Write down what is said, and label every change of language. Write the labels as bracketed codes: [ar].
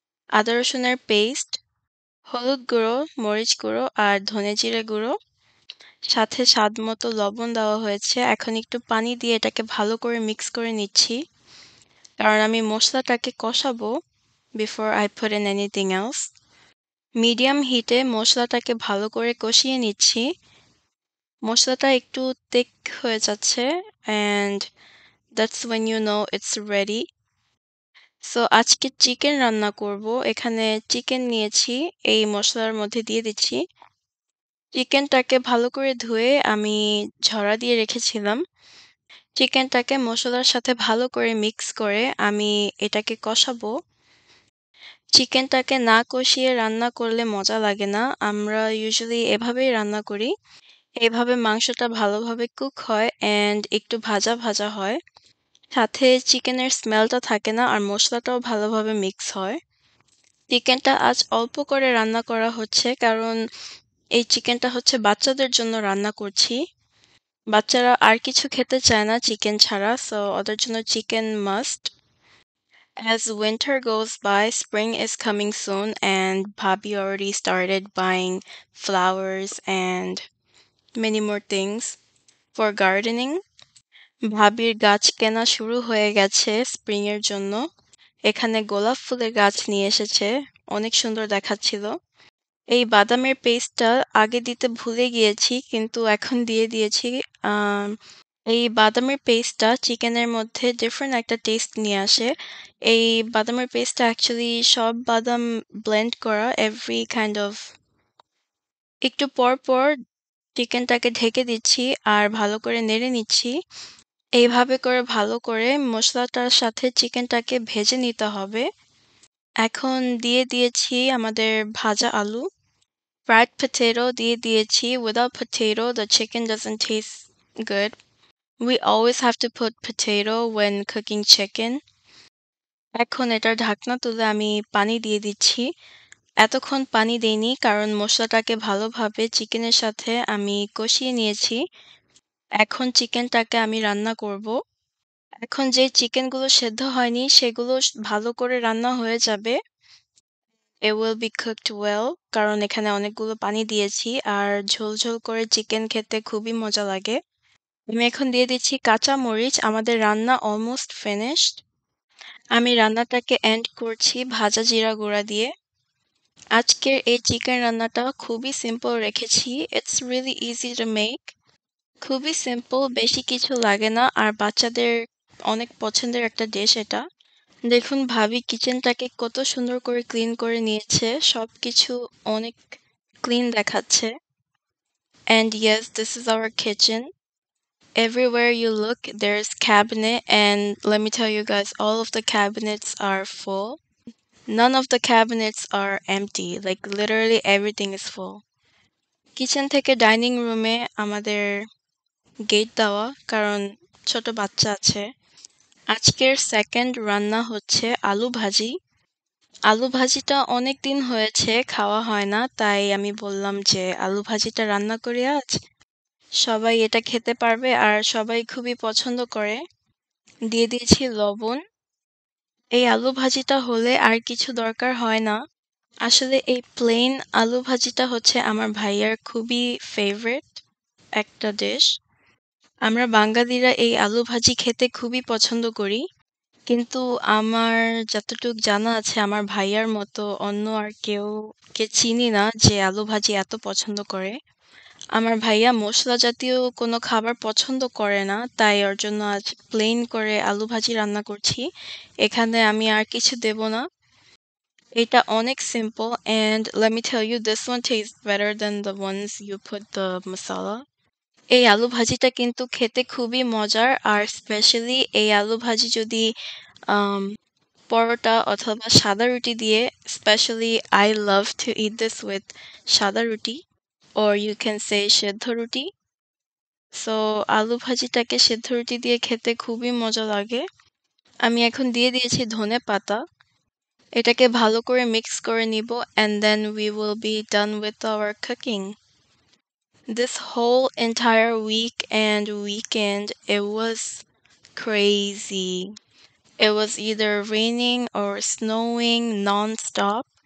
[bn] আদা রসুনের পেস্ট, হলুদ গুঁড়ো, মরিচ গুঁড়ো আর ধনে জিরে গুঁড়ো, সাথে স্বাদ মতো লবণ দেওয়া হয়েছে। এখন একটু পানি দিয়ে এটাকে ভালো করে মিক্স করে নিচ্ছি কারণ আমি মশলাটাকে কষাবো [en] Before I put in anything else. [bn] Medium হিটে মশলাটাকে ভালো করে কষিয়ে নিচ্ছি। মশলাটা একটু thick হয়ে যাচ্ছে [en] and that's when you know it's ready. [bn] So আজকে চিকেন রান্না করব। এখানে চিকেন নিয়েছি, এই মসলার মধ্যে দিয়ে দিচ্ছি। চিকেনটাকে ভালো করে ধুয়ে আমি ঝরা দিয়ে রেখেছিলাম। চিকেনটাকে মসলার সাথে ভালো করে মিক্স করে আমি এটাকে কষাবো। চিকেনটাকে না কষিয়ে রান্না করলে মজা লাগে না। আমরা ইউজুয়ালি এভাবেই রান্না করি। এভাবে মাংসটা ভালোভাবে কুক হয় অ্যান্ড একটু ভাজা ভাজা হয়। সাথে চিকেনের স্মেলটা থাকে না আর মসলাটাও ভালোভাবে মিক্স হয়। চিকেনটা আজ অল্প করে রান্না করা হচ্ছে কারণ এই চিকেনটা হচ্ছে বাচ্চাদের জন্য রান্না করছি। বাচ্চারা আর কিছু খেতে চায় না চিকেন ছাড়া, সো ওদের জন্য chicken must. [en] As winter goes by, spring is coming soon, and Bhabhi already started buying flowers and many more things for gardening. [bn] ভাবির গাছ কেনা শুরু হয়ে গেছে স্প্রিং এর জন্য। এখানে গোলাপ ফুলের গাছ নিয়ে এসেছে, অনেক সুন্দর দেখাচ্ছিল। এই বাদামের পেস্টটা আগে দিতে ভুলে গিয়েছি, কিন্তু এখন দিয়ে দিয়েছি। এই বাদামের পেস্টটা চিকেনের মধ্যে ডিফারেন্ট একটা টেস্ট নিয়ে আসে। এই বাদামের পেস্টটা অ্যাকচুয়ালি সব বাদাম ব্লেন্ড করা [en] every kind of [bn] একটু পর চিকেনটাকে ঢেকে দিচ্ছি আর ভালো করে নেড়ে নিচ্ছি। এইভাবে করে ভালো করে মসলাটার সাথে চিকেনটাকে ভেজে নিতে হবে। এখন দিয়ে দিয়েছি আমাদের ভাজা আলু। [en] Fried potato [bn] দিয়ে দিয়েছি। [en] Without potato, the chicken doesn't taste good. We always have to put potato when cooking chicken. [bn] এখন এটার ঢাকনা তুলে আমি পানি দিয়ে দিচ্ছি। এতক্ষণ পানি দেইনি কারণ মসলাটাকে ভালোভাবে চিকেনের সাথে আমি কষিয়ে নিয়েছি। এখন চিকেনটাকে আমি রান্না করব। এখন যে চিকেনগুলো সেদ্ধ হয়নি সেগুলো ভালো করে রান্না হয়ে যাবে। [en] It will be cooked well [bn] কারণ এখানে অনেকগুলো পানি দিয়েছি আর ঝোল করে চিকেন খেতে খুবই মজা লাগে। আমি এখন দিয়ে দিচ্ছি কাঁচা মরিচ। আমাদের রান্না অলমোস্ট ফিনিশড। আমি রান্নাটাকে এন্ড করছি ভাজা জিরা গুঁড়া দিয়ে। আজকের এই চিকেন রান্নাটা খুবই সিম্পল রেখেছি। [en] It's really easy to make. [bn] খুবই সিম্পল, বেশি কিছু লাগে না আর বাচ্চাদের অনেক পছন্দের একটা ডিশ এটা। দেখুন ভাবি কিচেনটাকে কত সুন্দর করে ক্লিন করে নিয়েছে। সবকিছু অনেক ক্লিন দেখাচ্ছে। [en] And yes, this is our kitchen. Everywhere you look, there's cabinet, and let me tell you guys, all of the cabinets are full. None of the cabinets are empty. Like literally everything is full. [bn] Kitchen থেকে dining রুমে আমাদের gate দেওয়া কারণ ছোট বাচ্চা আছে। আজকের second রান্না হচ্ছে আলু ভাজি। আলু ভাজিটা অনেকদিন হয়েছে খাওয়া হয় না, তাই আমি বললাম যে আলু ভাজিটা রান্না করি আজ। সবাই এটা খেতে পারবে আর সবাই খুবই পছন্দ করে। দিয়ে দিয়েছি লবণ। এই আলু ভাজিটা হলে আর কিছু দরকার হয় না। আসলে এই প্লেন আলু ভাজিটা হচ্ছে আমার ভাইয়ার খুবই ফেভারিট একটা ডিশ। আমরা বাঙালিরা এই আলু ভাজি খেতে খুবই পছন্দ করি। কিন্তু আমার যতটুক জানা আছে আমার ভাইয়ার মতো অন্য আর কেউকে চিনি না যে আলু ভাজি এত পছন্দ করে। আমার ভাইয়া মশলা জাতীয় কোনো খাবার পছন্দ করে না, তাই ওর জন্য আজ প্লেন করে আলু ভাজি রান্না করছি। এখানে আমি আর কিছু দেব না। এটা অনেক simple [en] and let me tell you this one tastes better than the ones you put the masala. [bn] এই আলু ভাজিটা কিন্তু খেতে খুবই মজার আর স্পেশালি এই আলু ভাজি যদি আম পরোটা অথবা সাদা রুটি দিয়ে, specially [en] I love to eat this with [bn] সাদা রুটি [en] or you can say [bn] সেদ্ধ রুটি। সো আলু ভাজিটাকে সেদ্ধ রুটি দিয়ে খেতে খুবই মজা লাগে। আমি এখন দিয়ে দিয়েছি ধনেপাতা। এটাকে ভালো করে মিক্স করে নিব [en] and then we will be done with our cooking. This whole entire week and weekend, it was crazy. It was either raining or snowing non-stop.